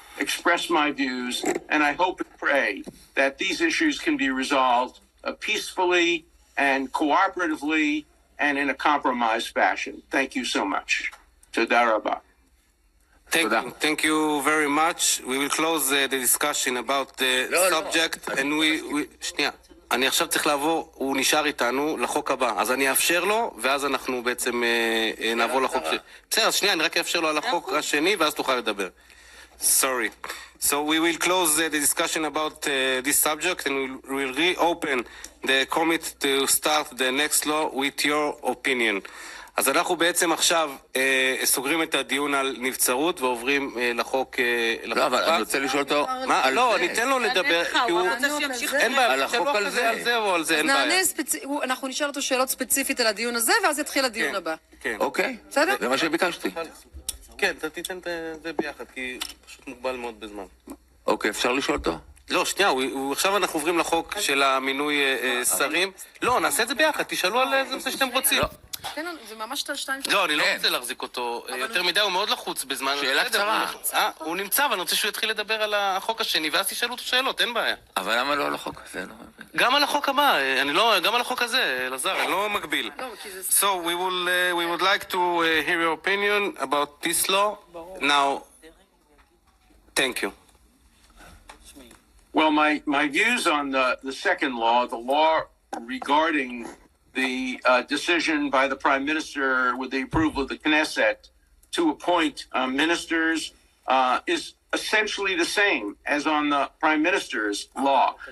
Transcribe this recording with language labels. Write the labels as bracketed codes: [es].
[en] express my views, and I hope and pray that these issues can be resolved peacefully and cooperatively and in a compromised fashion. Thank you so much. [he] Toda rabah. [en] Thank you very much. We will close the discussion about the subject, and [he] שנייה. אני עכשיו צריך לעבור, הוא נשאר איתנו לחוק הבא, אז אני אאפשר לו, ואז אנחנו בעצם נעבור לחוק בסדר, אז שנייה, אני רק אאפשר לו על החוק השני, ואז תוכל לדבר. [en] Sorry. So we will close the discussion about this subject, and we will reopen the committee to start the next law with your opinion. [he] אז אנחנו בעצם עכשיו סוגרים את הדיון על נבצרות ועוברים לחוק לא, אבל אני רוצה לשאול אותו על לא, זה. ניתן לו לדבר, כי הוא... אין בעיה, על החוק על זה. על זה או על זה, אין בעיה. אנחנו נשאל אותו שאלות ספציפית על הדיון הזה, ואז יתחיל הדיון הבא. אוקיי, בסדר? זה מה שביקשתי. כן, אתה תיתן את זה ביחד, כי פשוט מוגבל מאוד בזמן. אוקיי, אפשר לשאול אותו? לא, שנייה, עכשיו אנחנו עוברים לחוק של המינוי שרים. לא, נעשה את זה ביחד, תשאלו על איזה נושא שאתם רוצים. זה ממש שתיים. לא, אני לא רוצה להחזיק אותו יותר מדי, הוא מאוד לחוץ בזמן. שאלה קצרה. הוא נמצא, אבל אני רוצה שהוא יתחיל לדבר על החוק השני, ואז תשאלו אותו שאלות, אין בעיה. אבל למה לא על החוק הזה? גם על החוק הבא, גם על החוק הזה, אלעזר, אני לא מגביל. [en] So we would like to hear your opinion about this law. Now, thank you. Well, my views on the second law, the law regarding the decision by the Prime Minister with the approval of the Knesset to appoint ministers is essentially the same as on the Prime Minister's law.